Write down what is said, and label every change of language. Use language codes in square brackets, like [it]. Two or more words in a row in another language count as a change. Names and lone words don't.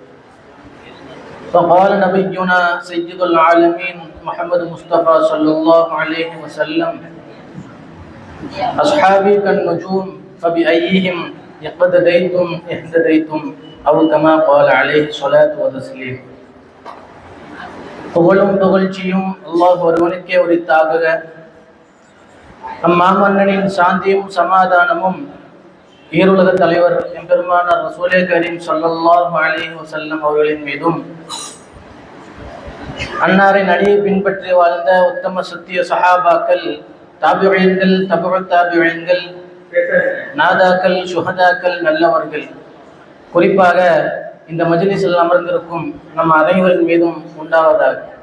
[ar] فقال نبينا سيد العالمين محمد مصطفى صلى الله عليه وسلم: أصحابي كالنجوم فبأيهم اقتديتم اهتديتم، أو كما قال عليه الصلاة والتسليم. [ta] புகழும் புகழ்ச்சியும் அல்லாஹ் ஒருவனுக்கே உரித்தாக. அம்மாமன்னனின் சாந்தியும் சமாதானமும் ஈருலக தலைவர் எம்பெருமானார் ரசூலே கரீம் [ar] صلى الله عليه وسلم [ta] அவர்களின் மீதும், அன்னாரின் அடியை பின்பற்றி வாழ்ந்த உத்தம சத்திய சஹாபாக்கள், தாபிஈன்கள், தபுஉ தாபிஈன்கள், நாதாக்கள், சுஹதாக்கள், நல்லவர்கள், குறிப்பாக இந்த மஜ்லிஸில் அமர்ந்திருக்கும் நம் அனைவரின் மீதும் உண்டாவதாக.